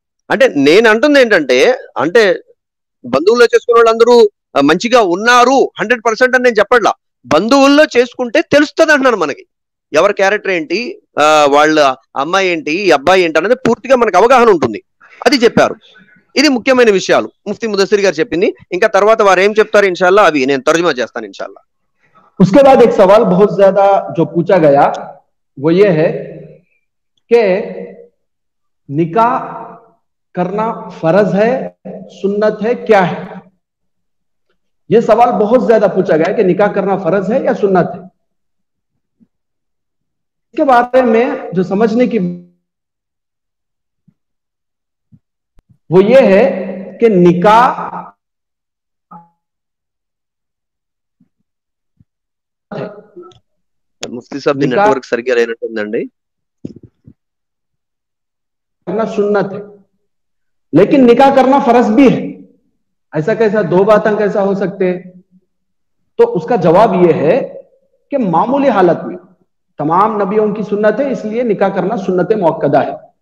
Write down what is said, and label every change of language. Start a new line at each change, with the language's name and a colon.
Telugu: అంటే నేను అంటుంది ఏంటంటే, అంటే బంధువుల్లో చేసుకున్న వాళ్ళందరూ మంచిగా ఉన్నారు 100% అని నేను చెప్పట్లా, బంధువుల్లో చేసుకుంటే తెలుస్తుంది అంటున్నాను మనకి, ఎవరి క్యారెక్టర్ ఏంటి, వాళ్ళ అమ్మాయి ఏంటి, అబ్బాయి ఏంటి అనేది పూర్తిగా మనకు అవగాహన ఉంటుంది. అది చెప్పారు. ఇది ముఖ్యమైన విషయాలు ముఫ్తీ ముదస్సిర్ గారు చెప్పింది. ఇంకా తర్వాత వారు ఏం చెప్తారు ఇన్షాల్లా అవి నేను తర్జుమా చేస్తాను ఇన్షాల్లా.
Hindi: उसके बाद एक सवाल बहुत ज्यादा जो पूछा गया वो ये है कि निकाह करना फर्ज है, सुन्नत है, क्या है? ये सवाल बहुत ज्यादा पूछा गया कि निकाह करना फर्ज है या सुन्नत है। इसके बारे में जो समझने की वो ये है कि निकाह
Telugu: ముఫ్తీ సాబ్ ది నెట్వర్క్ సరిగ్గా లేనట్టుందండి,
Hindi: करना सुन्नत है। लेकिन निकाह करना फर्ज भी है। ऐसा कैसा, दो बातें कैसा हो सकते हैं? तो उसका जवाब यह है कि मामूली हालत में तमाम नबियों की सुन्नत है, इसलिए निकाह करना सुन्नत मुअक्कदा है।